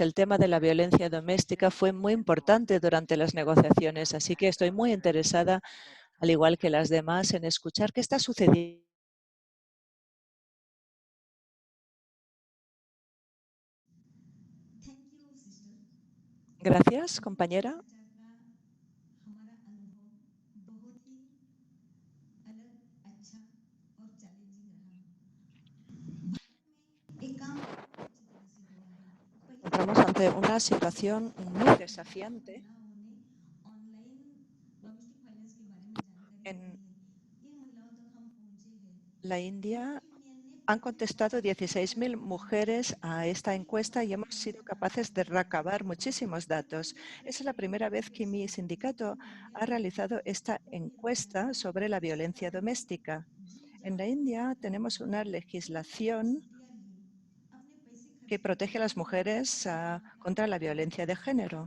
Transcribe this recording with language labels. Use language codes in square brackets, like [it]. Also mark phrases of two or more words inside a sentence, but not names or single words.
[es] El tema de la violencia doméstica fue muy importante durante las negociaciones, así que estoy muy interesada, al igual que las demás, en escuchar qué está sucediendo. Gracias, compañera. [hi] हमारा अनुभव बहुत ही अलग, अच्छा और चैलेंजिंग रहा। भारत में एक काम अच्छी तरह से हुआ है। पहले [es] Entramos ante una situación muy desafiante. [hi] महिलाओं ने [en] online domestic violence [hi] के बारे में जानकारी दी [es] En [hi] है। इन महिलाओं तक हम पहुंचे हैं। [es] la India [hi] यूनियन ने [es] han contestado 16.000 mujeres a esta encuesta y hemos sido capaces de recabar muchísimos datos. Esa es la primera vez que mi sindicato ha realizado esta encuesta sobre la violencia doméstica. En la India tenemos una legislación que protege a las mujeres contra la violencia de género.